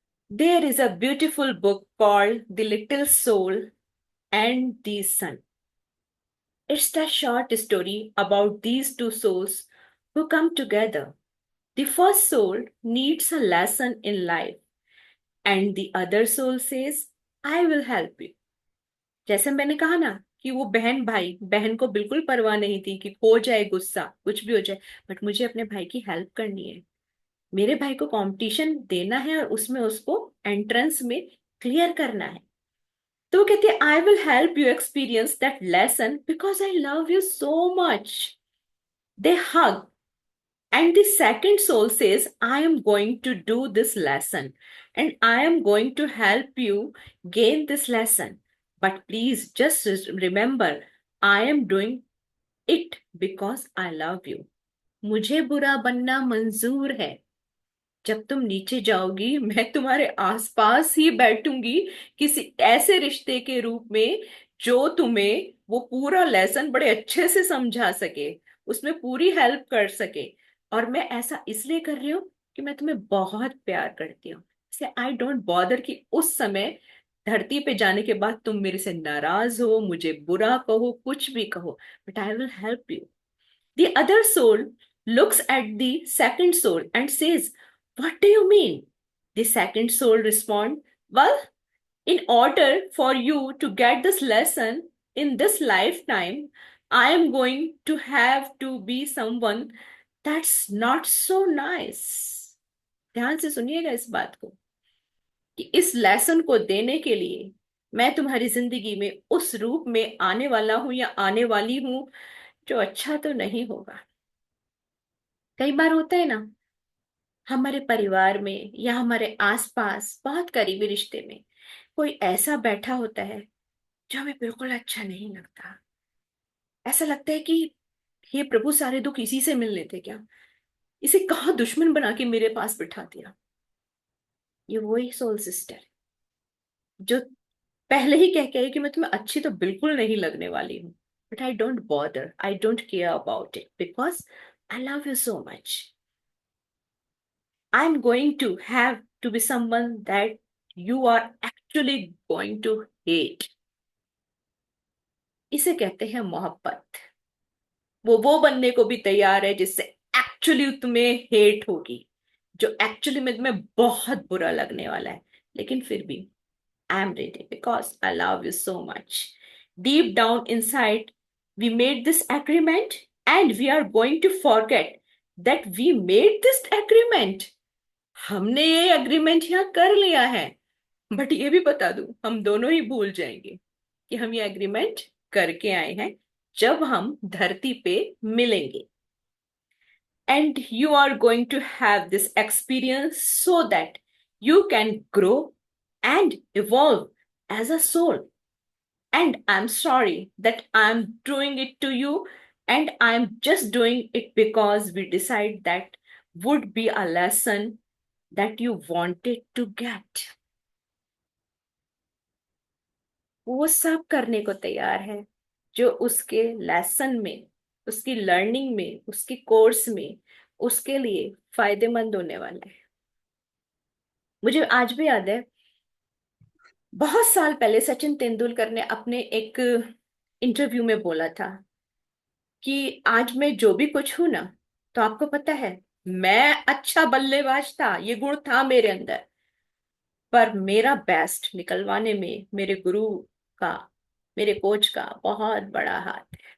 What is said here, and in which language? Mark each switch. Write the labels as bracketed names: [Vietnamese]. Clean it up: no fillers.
[English] There is a beautiful book called The Little Soul and the Sun. It's the short story about these two souls who come together. The first soul needs a lesson in life, and the other soul says, I will help you. [Hindi] जैसे मैंने कहा ना कि वो बहन भाई, बहन को बिल्कुल परवाह नहीं थी कि हो जाए गुस्सा, कुछ भी हो जाए, बट मुझे अपने भाई की हेल्प करनी है। मेरे भाई को कंपटीशन देना है और उसमें उसको एंट्रेंस में क्लियर करना है। तो वो कहती है [English] I will help you experience that lesson because I love you so much. They hug and the second soul says I am going to do this lesson and I am going to help you gain this lesson, but please just remember I am doing it because I love you. [Hindi] मुझे बुरा बनना मंजूर है। जब तुम नीचे जाओगी मैं तुम्हारे आसपास ही बैठूंगी, किसी ऐसे रिश्ते के रूप में जो तुम्हें वो पूरा लेसन बड़े अच्छे से समझा सके, उसमें पूरी हेल्प कर सके। और मैं ऐसा इसलिए कर रही हूँ कि मैं तुम्हें बहुत प्यार करती हूँ। [English] say I don't bother [Hindi] कि उस समय धरती पे जाने के बाद तुम मेरे से नाराज हो, मुझे बुरा कहो, कुछ भी कहो, but [English] I will help you. The other soul looks at the second soul and says, what do you mean? The second soul responds, well, in order for you to get this lesson in this lifetime, I am going to have to be someone that's not so nice. [Hindi] ध्यान से सुनिएगा इस बात को कि इस lesson को देने के लिए मैं तुम्हारी जिंदगी में उस रूप में आने वाला हूं या आने वाली हूं जो अच्छा तो नहीं होगा। कई बार होता है ना, हमारे परिवार में या हमारे आसपास बहुत करीबी रिश्ते में कोई ऐसा बैठा होता है जो हमें बिल्कुल अच्छा नहीं लगता। ऐसा लगता है कि हे प्रभु, सारे दुख इसी से मिलने थे क्या? इसे कहाँ दुश्मन बना के मेरे पास बिठा दिया। ये वही सोल सिस्टर जो पहले ही कह के आई कि मैं तुम्हें अच्छी तो बिल्कुल नहीं लगने वाली हूँ, but [English] I don't bother, I don't care about it because I love you so much. I'm going to have to be someone that you are actually going to hate. [Hindi] इसे कहते हैं मोहब्बत। वो बनने को भी तैयार है जिससे एक्चुअली तुम्हें हेट होगी, जो एक्चुअली में तुम्हें बहुत बुरा लगने वाला है, लेकिन फिर भी [English] I am ready because I love you so much. Deep down inside we made this agreement and we are going to forget that we made this agreement. [Hindi] हमने ये एग्रीमेंट यहाँ कर लिया है। बट ये भी बता दूं, हम दोनों ही भूल जाएंगे कि हम ये एग्रीमेंट करके आए हैं जब हम धरती पे मिलेंगे। [English] And you are going to have this experience so that you can grow and evolve as a soul. And I'm sorry that I'm doing it to you, and I'm just doing it because we decide that would be a lesson that you wanted to get. [Hindi] वो सब करने को तैयार है जो उसके lesson में, उसकी लर्निंग में, उसकी कोर्स में उसके लिए फायदेमंद होने वाला है। मुझे आज भी याद है, बहुत साल पहले सचिन तेंदुलकर ने अपने एक इंटरव्यू में बोला था कि आज मैं जो भी कुछ हूं ना, तो आपको पता है, मैं अच्छा बल्लेबाज था, ये गुण था मेरे अंदर, पर मेरा बेस्ट निकलवाने में मेरे गुरु का, मेरे कोच का बहुत बड़ा हाथ।